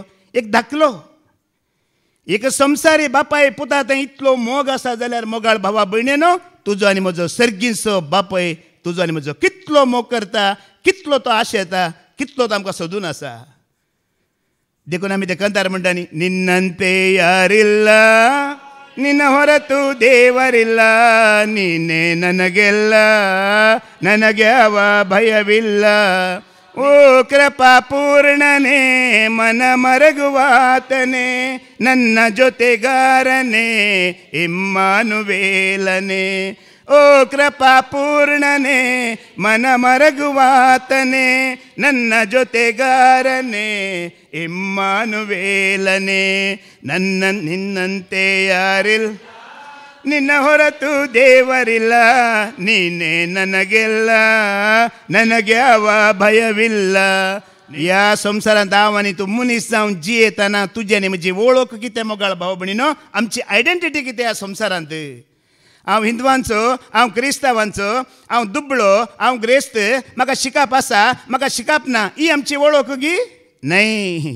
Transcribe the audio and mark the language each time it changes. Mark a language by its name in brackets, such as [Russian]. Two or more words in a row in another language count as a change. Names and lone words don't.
[Konkani] एक धाकलो एक संवसारी बापाय पुता थंय इतलो मोग आसा जाल्यार मोगाळ भावा भयणेनो, तुजो आनी म्हजो सर्गीचो बापय तुजो आनी म्हजो कितलो मोग करता, कितलो तो आशेता, कितलो तो आमकां सोदून आसा. देखून आमी ते कंतार म्हणटा न्ही, [Kannada] ನಿನ್ನಂತೆ ಯಾರಿಲ್ಲ ನಿನ್ನ ಹೊರತು ದೇವರಿಲ್ಲ, ನೀನೇ ನನಗೆಲ್ಲ, ನನಗೆ ಅವ ಭಯವಿಲ್ಲ. ಓ ಕೃಪಾ ಪೂರ್ಣನೇ, ಮನ ಮರಗುವಾತನೇ, ನನ್ನ ಜೊತೆಗಾರನೇ, ಇಮ್ಮಾನುವೇಲನೇ. ಓ ಕೃಪಾ ಪೂರ್ಣನೇ, ಮನ ಮರಗುವಾತನೇ, ನನ್ನ ಜೊತೆಗಾರನೇ, ಇಮ್ಮಾನುವೇಲನೇ. ನಿನ್ನಂತೆ ಯಾರಿಲ್ಲ, ನಿನ್ನ ಹೊರತು ದೇವರಿಲ್ಲ, ನೀನೇ ನನಗೆಲ್ಲ, ನನಗೆ ಅವ ಭಯವಿಲ್ಲ. [Konkani] ह्या संवसारांत हांव आनी तूं मनीस जावन जियेतना तुजी आनी म्हजी वळख कितें मोगाळ भाव भयणीनो, आमची आयडेंटिटी कितें ह्या संवसारांत. हांव हिंदुवांचो, हांव क्रिस्तांवांचो, हांव दुबळो, हांव ग्रेस्त, म्हाका शिकाप आसा, म्हाका शिकाप ना, ही आमची वळख गी न्हय.